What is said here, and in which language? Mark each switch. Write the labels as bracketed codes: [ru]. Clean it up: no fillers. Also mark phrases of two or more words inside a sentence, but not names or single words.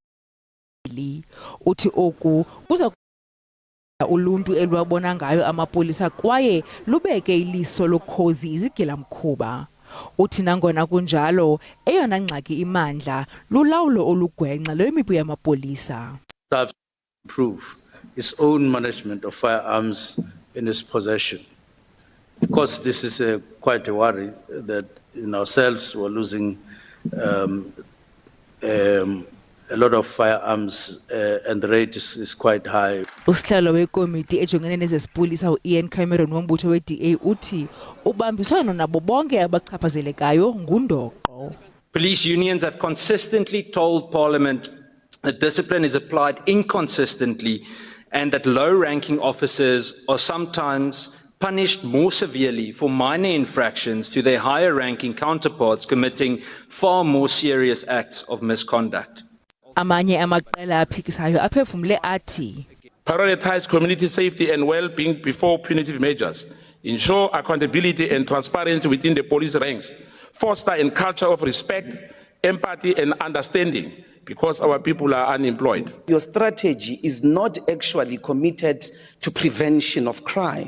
[xh] Uthi oku kuza uluntu elwabona ngayo amapolisa kwaye lubeke iliso lokhozi izigilamkhuba. Uthi nangona kunjalo eyona ngxaki imandla lulawulo olugwenxa lwemipu yamapolisa. [en] Improve its own management of firearms in its possession. Of course, this is quite a worry that in ourselves we're losing a lot of firearms and the rate is quite high. [xh] Usihlalo wekomiti ejongene nezesipolisa uIan Cameron wombutho weDA uthi ubambiswano nabo bonke abachaphazelekayo ngundoqo. [en] Police unions have consistently told Parliament that discipline is applied inconsistently and that low-ranking officers are sometimes punished more severely for minor infractions to their higher-ranking counterparts committing far more serious acts of misconduct. [xh] Amanye amaqela aphikisayo aphefumle athi [en] prioritize community safety and well-being before punitive measures, ensure accountability and transparency within the police ranks, foster a culture of respect, empathy and understanding because our people are unemployed. Your strategy is not actually committed to prevention of crime.